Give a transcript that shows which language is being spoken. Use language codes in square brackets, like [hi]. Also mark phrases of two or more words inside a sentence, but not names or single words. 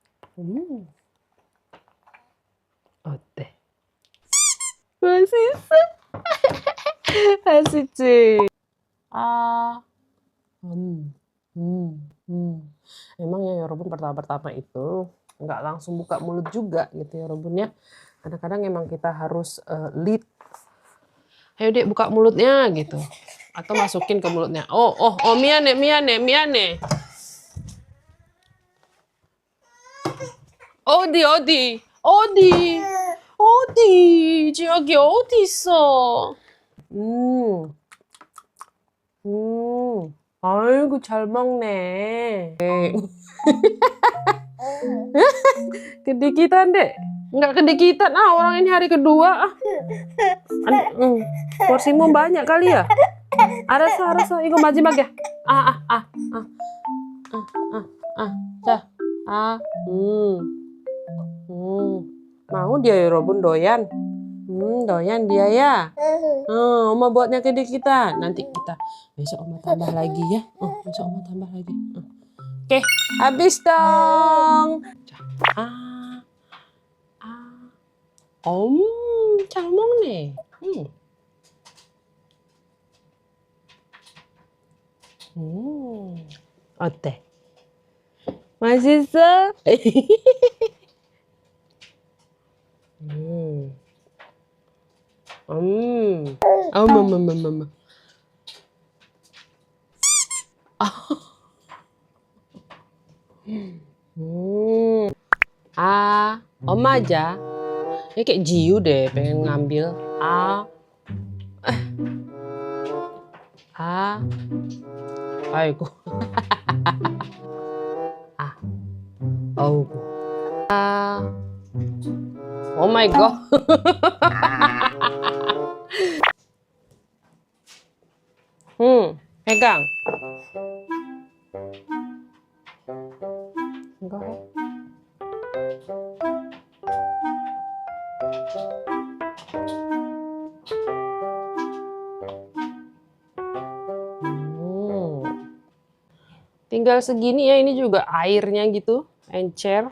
[ko] 어때? 맛있어? 맛있지? 아, [id] Emang ya Yorobun pertama-tama itu nggak langsung buka mulut juga gitu ya Yorobun ya. Kadang-kadang emang kita harus lead. Ayo dek buka mulutnya gitu. Atau masukin ke mulutnya. [ko] 오, 미안해. 어디, 지혁이 어디 있어? 아이고, 잘 먹네. [id] Kedikitan, Dek. Nggak kedikitan, orang ini hari kedua. Porsimu banyak kali ya? [ko] 알았어. 이거 마지막이야. 자, [id] mau dia Yorobun doyan. Doyan dia ya. Oma buatnya kedikitan. Nanti kita besok Oma tambah lagi ya. Besok Oma tambah lagi. Oke, habis dong. [ko] 잘 먹네. 어때? 맛있어? 어머머머머머. [id] Oma aja. Ini kayak Jiu deh, pengen ngambil. [ko] Aigoo. [en] Oh my god. [id] Pegang. Enggak. Tinggal segini ya, ini juga airnya gitu, encer.